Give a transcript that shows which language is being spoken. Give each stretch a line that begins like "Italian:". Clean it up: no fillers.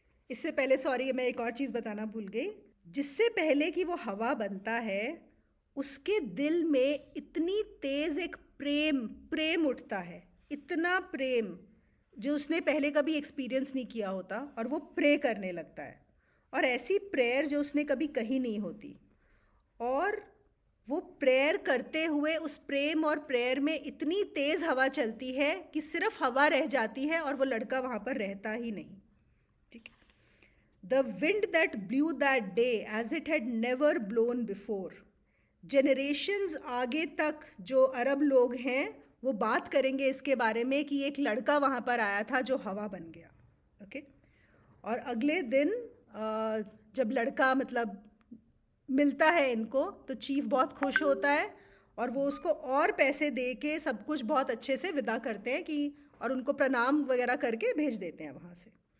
Hindi: इससे पहले सॉरी, मैं एक और चीज़ बताना भूल गई। जिससे पहले कि वो हवा बनता है, उसके दिल में इतनी तेज़ एक प्रेम प्रेम उठता है, इतना प्रेम जो उसने पहले कभी एक्सपीरियंस नहीं किया होता, और वो प्रे करने लगता है, और ऐसी प्रेयर जो उसने कभी कही नहीं होती। और वो प्रेयर करते हुए उस प्रेम और प्रेयर में इतनी तेज़ हवा चलती है कि सिर्फ हवा रह जाती है और वो लड़का वहाँ पर रहता ही नहीं। ठीक है।
English: The wind that blew that day as it had never blown before.
Hindi: Generations आगे तक जो अरब लोग हैं वो बात करेंगे इसके बारे में कि एक लड़का वहाँ पर आया था जो हवा बन गया। ओके। और अगले दिन जब लड़का मतलब मिलता है इनको, तो चीफ बहुत खुश होता है, और वो उसको और पैसे दे के सब कुछ बहुत अच्छे से विदा करते हैं कि, और उनको प्रणाम वगैरह करके भेज देते हैं वहाँ से।